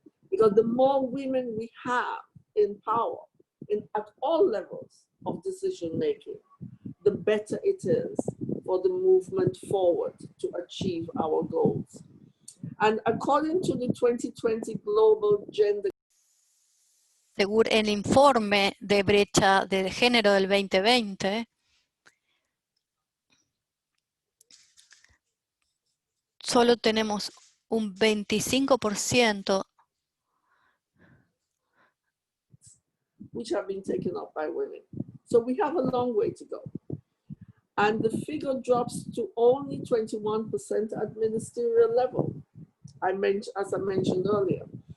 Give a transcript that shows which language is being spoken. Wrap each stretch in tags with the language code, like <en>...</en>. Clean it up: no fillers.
<en>Because the more women we have in power at all levels of decision making, the better it is for the movement forward to achieve our goals. And according to the 2020 Global Gender,</en> <es>según el informe de brecha de género del 2020, solo tenemos un 25%</es> <en>which have been taken up by women. So we have a long way to go. And the figure drops to only 21% at ministerial level, as I mentioned earlier.</en>